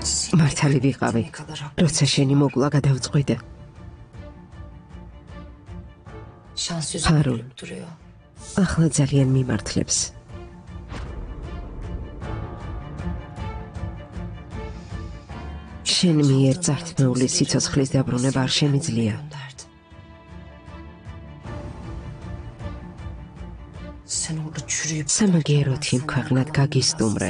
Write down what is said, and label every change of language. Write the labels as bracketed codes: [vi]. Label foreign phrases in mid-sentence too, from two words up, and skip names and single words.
[ka] მართალი ვიყავი. როცა შენი მოგლა გადავწყვიტე. [tr] Şans yüzü Harun. gülüp duruyor. [ka] ახლა ძალიან მიმართლებს. შენ მიერ წართმეული სიცოცხლის დაბრუნება არ შემიძლია. [tr] Gönderdi. Sen orada çürüyüp [ka] სამაგიერო თიმ ქვეყნად გაგისტუმრე.